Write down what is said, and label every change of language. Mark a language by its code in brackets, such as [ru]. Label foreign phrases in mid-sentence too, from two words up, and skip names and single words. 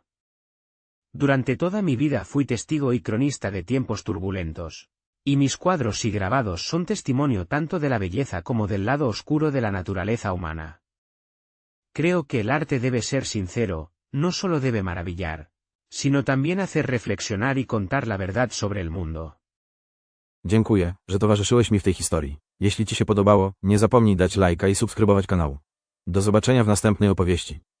[es] Durante toda mi vida fui testigo y cronista de tiempos turbulentos, y mis cuadros y grabados son testimonio tanto de la belleza como del lado oscuro de la naturaleza humana. Creo que el arte debe ser sincero, no solo debe maravillar, sino también hacer reflexionar y contar la verdad sobre el mundo. [pl] Dziękuję, że towarzyszyłeś mi w tej historii. Jeśli Ci się podobało, nie zapomnij dać lajka i subskrybować kanału. Do zobaczenia w następnej opowieści.